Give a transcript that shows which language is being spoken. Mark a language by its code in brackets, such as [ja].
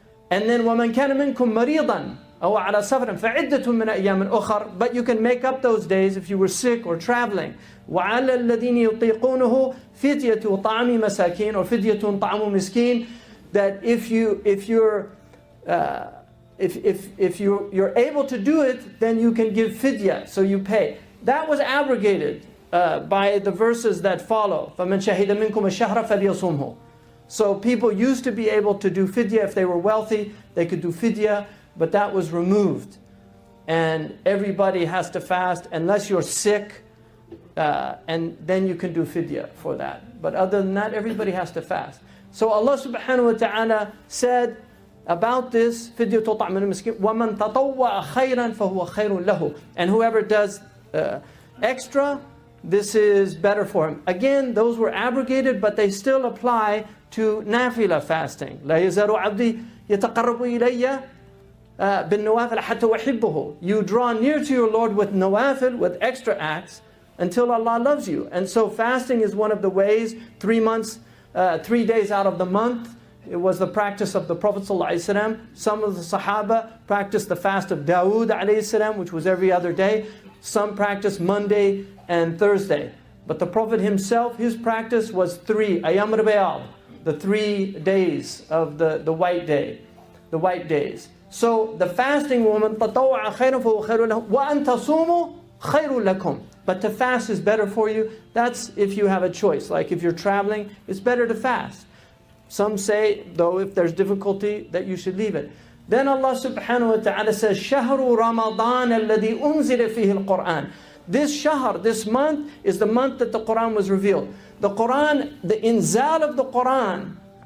[en] And then [ar] وَمَنْ كَانَ مِنْكُمْ مَرِيضًا أَوْ عَلَى سَفَرٍ فَعِدَّةٌ مِنْ أَيَّامٍ أُخَرٍ. [en] But you can make up those days if you were sick or traveling. [ar] وَعَلَى الَّذِينَ يُطِيقُونَهُ فِدْيَةُ طَعَامِ مَسَاكِينَ or فِدْيَةٌ طَعَامُ مِسْكِينَ. [en] That if you're able to do it, then you can give fidya, so you pay. That was abrogated by the verses that follow. [ar] فَمَنْ شَهِدَ مِنْكُمَ الشَّهْرَ فَلْيَصُمْهُ. [en] So people used to be able to do fidya. If they were wealthy, they could do fidya, but that was removed. And everybody has to fast unless you're sick, and then you can do fidya for that. But other than that, everybody has to fast. So Allah subhanahu wa ta'ala said about this, [ar] فِدْيَةُ طَعْمٍ مِسْكِينٍ وَمَنْ تَطَوَّعَ خَيْرًا فَهُوَ خَيْرٌ لَهُ. [en] And whoever does extra, this is better for him. Again, those were abrogated, but they still apply to nafila fasting. [ar] لَا يَزَالُ عَبْدِي يَتَقَرَّبُ إِلَيَّ بِالنَّوَافِلِ حَتَّى أُحِبَّهُ. [en] You draw near to your Lord with nawafil, with extra acts, until Allah loves you. And so fasting is one of the ways. 3 days out of the month, it was the practice of the Prophet ﷺ. Some of the Sahaba practiced the fast of Dawood ﷺ, which was every other day. Some practiced Monday and Thursday. But the Prophet himself, his practice was 3 Ayyam al-Bayad, the 3 days of the white day, the white days. So the fasting woman, [ar] تَطَوَّعَ خَيْرًا فَهُوَ خَيْرٌ لَهُ وَأَن تَصُومُوا خَيْرٌ لَكُمْ. [en] But to fast is better for you. That's if you have a choice. Like if you're traveling, it's better to fast. Some say, though, if there's difficulty, that you should leave it. Then Allah subhanahu wa ta'ala says, [ar] شَهْرُ رَمَضَانَ الَّذِي أُنزِلَ فِيهِ الْقُرْآنِ. [en] This shahr, this month, is the month that the Quran was revealed. The Quran, the inzal of the Quran